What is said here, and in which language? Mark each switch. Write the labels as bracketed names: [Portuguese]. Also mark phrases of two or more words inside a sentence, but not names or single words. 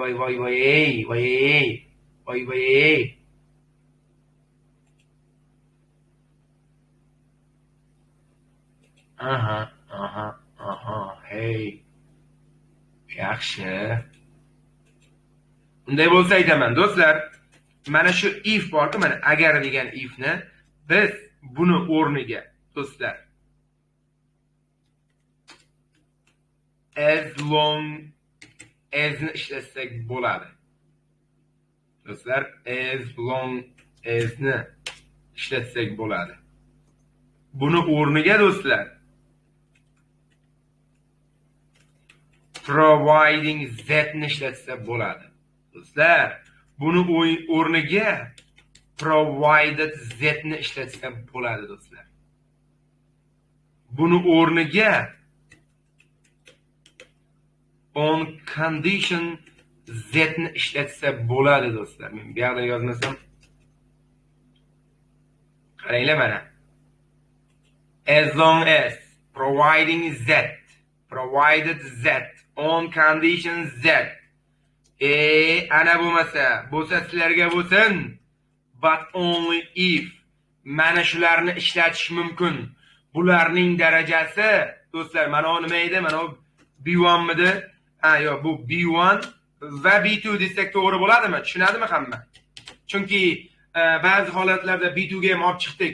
[Uzbek] Aha, hey. Yaxshi. Unday bo'lsa aytaman, do'stlar. Mana shu if bor-ku, mana agar degan ifni biz buni o'rniga, do'stlar, [English] as long as [Uzbek] ni ishlatsak bo'ladi. Do'stlar, [English] as long as [Uzbek] ni ishlatsak bo'ladi. Buni o'rniga do'stlar [English] providing z [Uzbek] ni ishlatsa bo'ladi. Do'stlar, buni o'rniga [English] provided z [Uzbek] ni ishlatsa bo'ladi do'stlar. Buni o'rniga [English] on condition z [Uzbek] ni ishlatsa bo'ladi do'stlar. Men bu yerda yozmasam qaranglar mana. [English] As long as providing z, provided z, on condition z. [Uzbek] Ana bo'lsa sizlarga bo'lsin. [English] But only if. [Uzbek] Mana shularni ishlatish mumkin. Bularning darajasi, do'stlar, mana nima edi? Mana B1 midi? Ha, yo'q, bu B1 va B2 desak to'g'ri bo'ladimi? Tushunadimi hamma? Chunki ba'zi holatlarda B2 ga ham olib chiqdik.